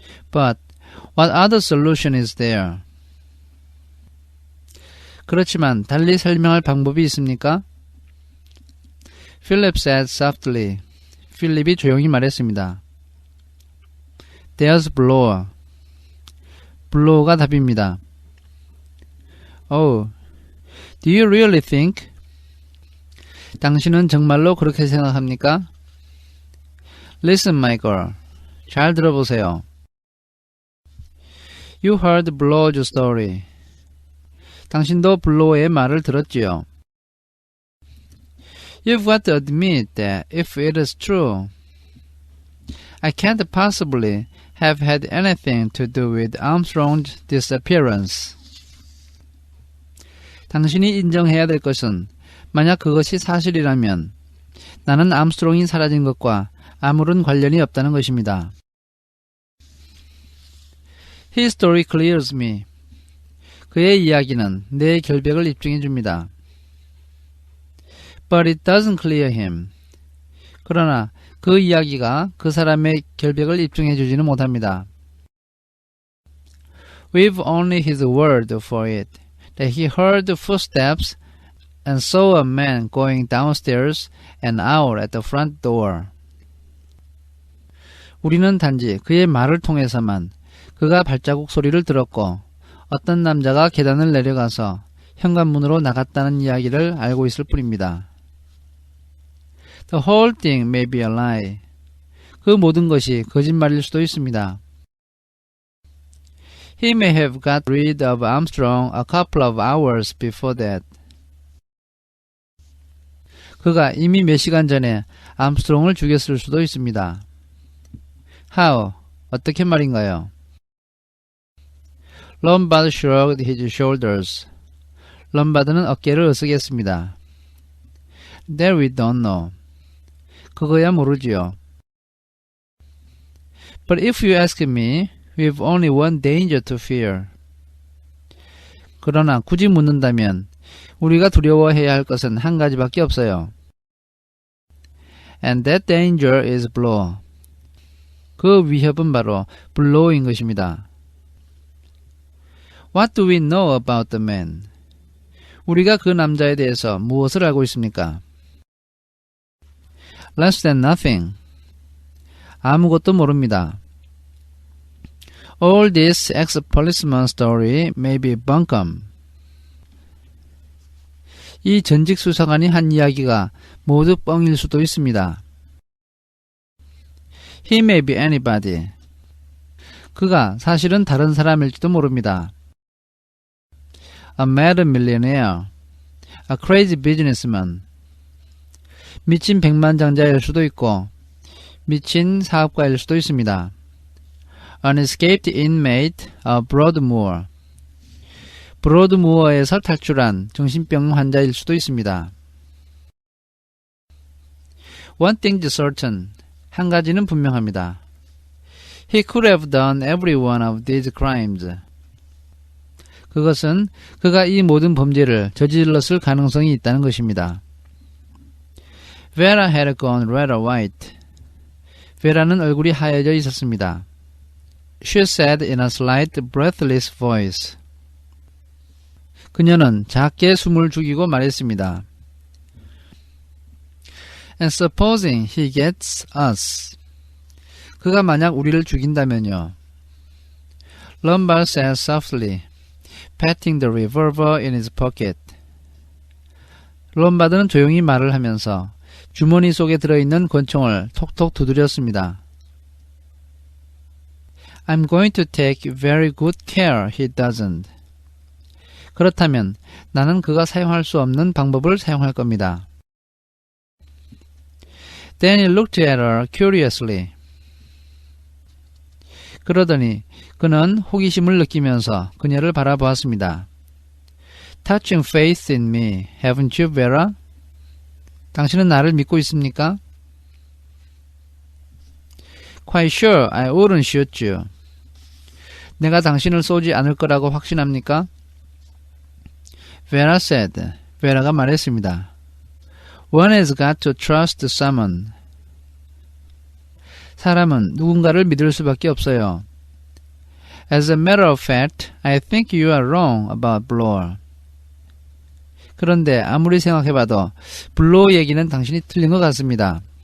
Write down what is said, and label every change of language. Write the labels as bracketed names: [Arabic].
[English] But what other solution is there? [Korean] 그렇지만 달리 설명할 방법이 있습니까? [English] Philip said softly. [Korean] 필립이 조용히 말했습니다. [English] There's Blower. [Korean] 블로우가 답입니다. [English] Oh, do you really think? [Korean] 당신은 정말로 그렇게 생각합니까? [English] Listen, my girl. [Korean] 잘 들어보세요. [English] You heard Blower's story. [Korean] 당신도 블로우의 말을 들었지요. [English] You've got to admit that if it is true, I can't possibly have had anything to do with Armstrong's disappearance. [Korean] 당신이 인정해야 될 것은 만약 그것이 사실이라면 나는 암스트롱이 사라진 것과 아무런 관련이 없다는 것입니다. [English] His story clears me. [Korean] 그의 이야기는 내 결백을 입증해 줍니다. [English] But it doesn't clear him. [Korean] 그러나 그 이야기가 그 사람의 결백을 입증해 주지는 못합니다. [English] We've only his word for it, that he heard footsteps and saw a man going downstairs and out at the front door. [Korean] 우리는 단지 그의 말을 통해서만 그가 발자국 소리를 들었고 어떤 남자가 계단을 내려가서 현관문으로 나갔다는 이야기를 알고 있을 뿐입니다. [English] The whole thing may be a lie. [Korean] 그 모든 것이 거짓말일 수도 있습니다. [English] He may have got rid of Armstrong a couple of hours before that. [Korean] 그가 이미 몇 시간 전에 암스트롱을 죽였을 수도 있습니다. [English] How? [Korean] 어떻게 말인가요? [English] Lombard shrugged his shoulders. [Korean] 럼바드는 어깨를 으쓱했습니다. [English] That we don't know. [Korean] 그거야 모르지요. [English] But if you ask me, we've only one danger to fear. [Korean] 그러나 굳이 묻는다면 우리가 두려워해야 할 것은 한 가지밖에 없어요. [English] And that danger is blow. [Korean] 그 위협은 바로 blow인 것입니다. [English] What do we know about the man? [Korean] 우리가 그 남자에 대해서 무엇을 알고 있습니까? [English] Less than nothing. [Korean] 아무것도 모릅니다. [English] All this ex-policeman story may be bunkum. [Korean] 이 전직 수사관이 한 이야기가 모두 뻥일 수도 있습니다. [English] He may be anybody. [Korean] 그가 사실은 다른 사람일지도 모릅니다. [English] A mad millionaire. A crazy businessman. [Korean] 미친 백만장자일 수도 있고 미친 사업가일 수도 있습니다. [English] An escaped inmate of Broadmoor. [Korean] 브로드무어에서 탈출한 정신병 환자일 수도 있습니다. [English] One thing is certain. [Korean] 한 가지는 분명합니다. [English] He could have done every one of these crimes. [Korean] 그것은 그가 이 모든 범죄를 저질렀을 가능성이 있다는 것입니다. [English] Vera had gone rather white. [Korean] 베라는 얼굴이 하얘져 있었습니다. [English] She said in a slight, breathless voice. [Korean] 그녀는 작게 숨을 죽이고 말했습니다. [English] And supposing he gets us. [Korean] 그가 만약 우리를 죽인다면요. [English] Lombard said softly, patting the revolver in his pocket. [Korean] 롬바드는 조용히 말을 하면서 주머니 속에 들어있는 권총을 톡톡 두드렸습니다. [English] I'm going to take very good care he doesn't. [Korean] 그렇다면 나는 그가 사용할 수 없는 방법을 사용할 겁니다. [English] Then he looked at her curiously. [Korean] 그러더니 그는 호기심을 느끼면서 그녀를 바라보았습니다. [English] Touching faith in me, haven't you, Vera? [Korean] 당신은 나를 믿고 있습니까? [English] Quite sure I wouldn't shoot you. [Korean] 내가 당신을 쏘지 않을 거라고 확신합니까? [English] Vera said. [Korean] 베라가 말했습니다. [English] One has got to trust someone. [Korean] 사람은 누군가를 믿을 수밖에 없어요. [English] As a matter of fact, I think you are wrong about Bloor. [Korean] 그런데 아무리 생각해봐도 블로어 얘기는 당신이 틀린 것 같습니다.